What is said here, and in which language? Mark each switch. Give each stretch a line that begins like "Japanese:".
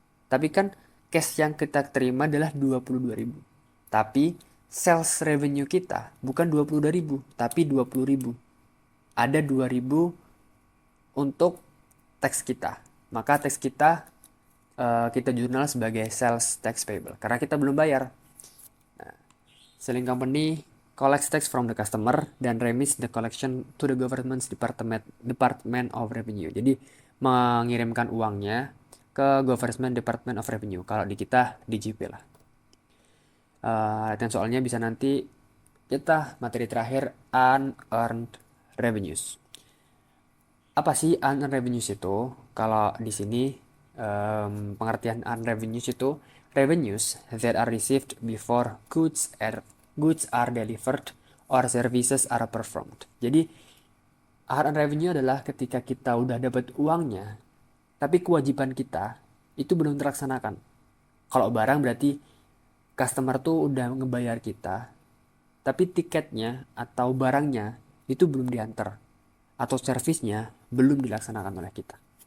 Indonesian: Tapi kan cash yang kita terima adalah 22.000. Tapi sales revenue kita bukan 22.000, tapi 20.000. Ada 2.000 untuk tax kita. Maka tax kita kita jurnal sebagai sales tax payable karena kita belum bayar.
English: Nah, selling company collects tax from the customer dan remits the collection to the government's Department of Revenue.
Indonesian: Jadi mengirimkan uangnya ke Government Department of Revenue. Kalau di kita DJP lah. Dan soalnya bisa nanti kita materi terakhir unearned revenues. Apa sih unearned revenues itu? Kalau di sini pengertian
English: unearned revenues itu revenues that are received before goods are delivered or services are performed.
Indonesian: Jadi unearned revenue adalah ketika kita udah dapat uangnya, tapi kewajiban kita itu belum terlaksanakan. Kalau barang berarti customer tuh udah ngebayar kita, tapi tiketnya atau barangnya itu belum diantar atau servisnya belum dilaksanakan oleh kita.